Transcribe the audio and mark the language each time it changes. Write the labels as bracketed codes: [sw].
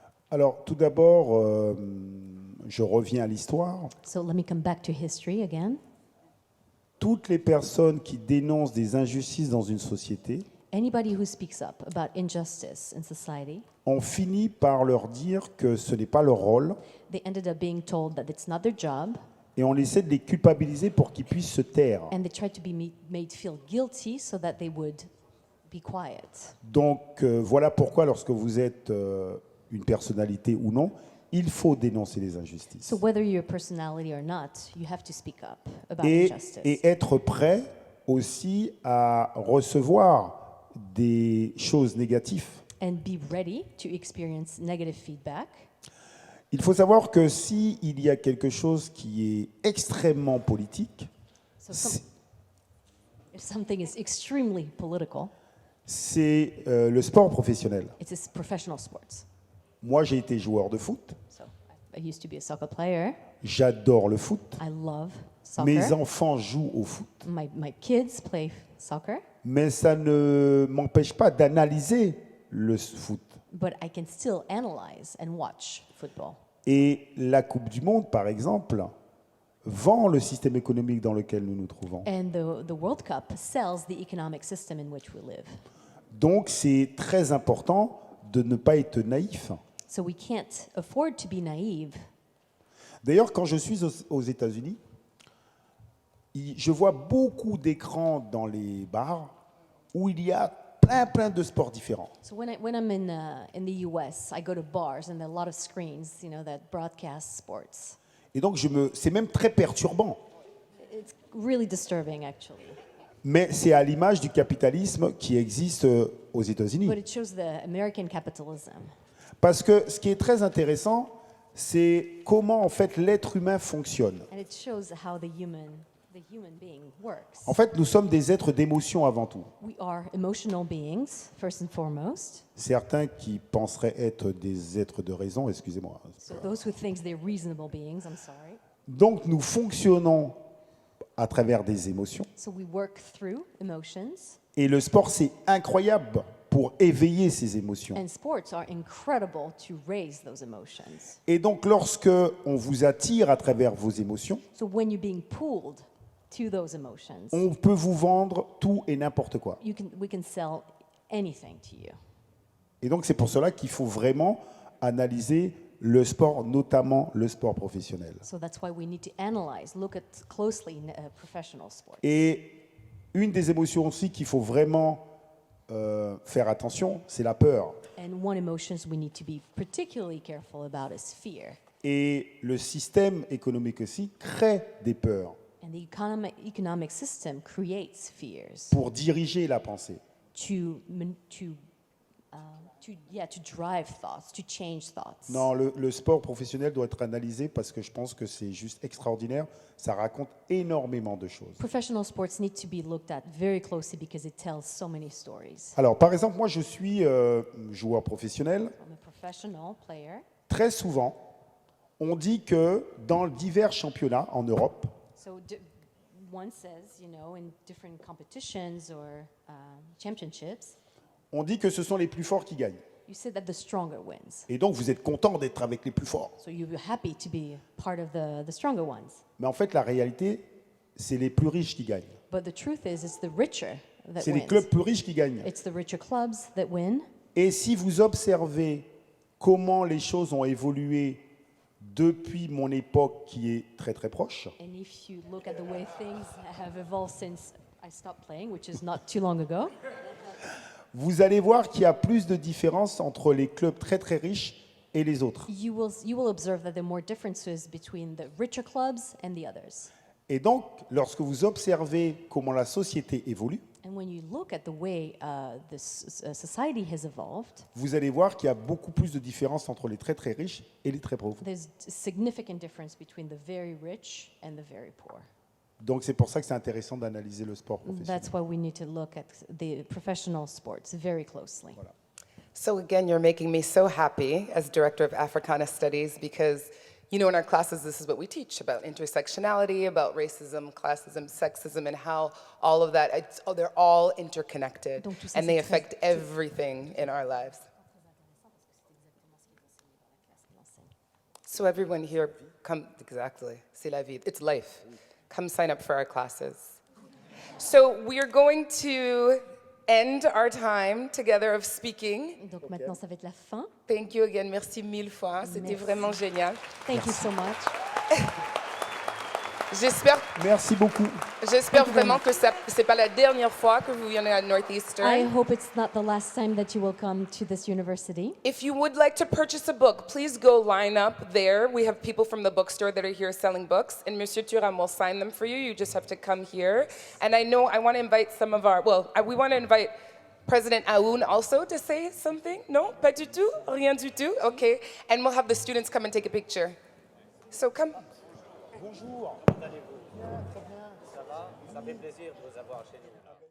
[fr] Alors, tout d'abord, je reviens à l'histoire. [en] So let me come back to history again. [fr] Toutes les personnes qui dénoncent des injustices dans une société [en] Anybody who speaks up about injustice in society, [fr] ont fini par leur dire que ce n'est pas leur rôle, [en] they ended up being told that it's not their job, [fr] et on essaie de les culpabiliser pour qu'ils puissent se taire. [en] and they tried to be made feel guilty so that they would be quiet. [fr] Donc voilà pourquoi lorsque vous êtes une personnalité ou non, il faut dénoncer les injustices. [en] So whether you're a personality or not, you have to speak up about [fr] Et [en] injustice. [fr] être prêt aussi à recevoir des choses négatives. [en] And be ready to experience negative feedback. [fr] Il faut savoir que s'il y a quelque chose qui est extrêmement politique, [en] So if something is extremely political, [fr] c'est le sport professionnel. [en] it's professional sports. [fr] Moi, j'ai été joueur de foot. [en] So I used to be a soccer player. [fr] J'adore le foot. [en] I love soccer. [fr] Mes enfants jouent au foot. [en] My kids play soccer. [fr] Mais ça ne m'empêche pas d'analyser le foot. [en] But I can still analyze and watch football. [fr] Et la Coupe du Monde, par exemple, vend le système économique dans lequel nous nous trouvons. [en] And the World Cup sells the economic system in which we live. [fr] Donc c'est très important de ne pas être naïf. [en] So we can't afford to be naive. [fr] D'ailleurs, quand je suis aux États-Unis, je vois beaucoup d'écrans dans les bars où il y a plein de sports différents. [en] So when I'm in the US, I go to bars and there are a lot of screens, you know, that broadcast sports. [fr] Et donc c'est même très perturbant. [en] It's really disturbing, actually. [fr] Mais c'est à l'image du capitalisme qui existe aux États-Unis. [en] But it shows the American capitalism. [fr] Parce que ce qui est très intéressant, c'est comment en fait l'être humain fonctionne. [en] And it shows how the human being works. [fr] En fait, nous sommes des êtres d'émotion avant tout. [en] We are emotional beings, first and foremost. [fr] Certains qui penseraient être des êtres de raison, excusez-moi. [en] So those who think they're reasonable beings, I'm sorry. [fr] Donc nous fonctionnons à travers des émotions. [en] So we work through emotions. [fr] Et le sport, c'est incroyable pour éveiller ces émotions. [en] And sports are incredible to raise those emotions. [fr] Et donc lorsque on vous attire à travers vos émotions, [en] So when you're being pulled to those emotions, [fr] on peut vous vendre tout et n'importe quoi. [en] we can sell anything to you. [fr] Et donc c'est pour cela qu'il faut vraiment analyser le sport, notamment le sport professionnel. [en] So that's why we need to analyze, look at closely professional sports. [fr] Et une des émotions aussi qu'il faut vraiment faire attention, c'est la peur. [en] And one emotion we need to be particularly careful about is fear. [fr] Et le système économique aussi crée des peurs [en] And the economic system creates fears [fr] pour diriger la pensée. [en] to to drive thoughts, to change thoughts. [fr] Non, le sport professionnel doit être analysé parce que je pense que c'est juste extraordinaire. Ça raconte énormément de choses. [en] Professional sports need to be looked at very closely because it tells so many stories. [fr] Alors, par exemple, moi, je suis joueur professionnel. [en] I'm a professional player. [fr] Très souvent, on dit que dans divers championnats en Europe, [en] So one says, in different competitions or championships, [fr] on dit que ce sont les plus forts qui gagnent. [en] you say that the stronger wins. [fr] Et donc, vous êtes content d'être avec les plus forts. [en] So you're happy to be part of the stronger ones. [fr] Mais en fait, la réalité, c'est les plus riches qui gagnent. [en] But the truth is, it's the richer that [fr] C'est les [en] wins. [fr] clubs plus riches qui gagnent. [en] It's the richer clubs that win. [fr] Et si vous observez comment les choses ont évolué depuis mon époque qui est très très proche, [en] And if you look at the way things have evolved since I stopped playing, which is not too long ago, [fr] vous allez voir qu'il y a plus de différences entre les clubs très très riches et les autres. [en] you will observe that there are more differences between the richer clubs and the others. [fr] Et donc, lorsque vous observez comment la société évolue, [en] And when you look at the way society has evolved, [fr] vous allez voir qu'il y a beaucoup plus de différences entre les très très riches et les très pauvres. [en] there's a significant difference between the very rich and the very poor. [fr] Donc c'est pour ça que c'est intéressant d'analyser le sport professionnel. [en] That's why we need to look at the professional sports very closely. So again, you're making me so happy as Director of Africana Studies because, in our classes, this is what we teach about intersectionality, about racism, classism, sexism, and how all of that, they're all interconnected, [fr] Donc, tout ça, [en] and they [fr] c'est très- [en] affect everything in our lives. So everyone here, exactly, c'est la vie, it's life. Come sign up for our classes. So we are going to end our time together of speaking. [fr] Donc maintenant, ça va être la fin. [en] Thank you again, [fr] merci mille fois, c'était Merci. vraiment génial. [en] Thank you so much. [fr] Merci beaucoup. J'espère vraiment que c'est pas la dernière fois que vous venez à Northeastern. [en] I hope it's not the last time that you will come to this university. If you would like to purchase a book, please go line up there. We have people from the bookstore that are here selling books, and Monsieur Thuram will sign them for you. You just have to come here. And I know I want to invite some of our, we want to invite President Aoun also to say something. [fr] No, pas du tout, rien du tout. [en] Okay, and we'll have the students come and take a picture. So come. [fr] Bonjour, comment allez-vous? Très bien, ça va? Ça fait plaisir de vous avoir chez nous.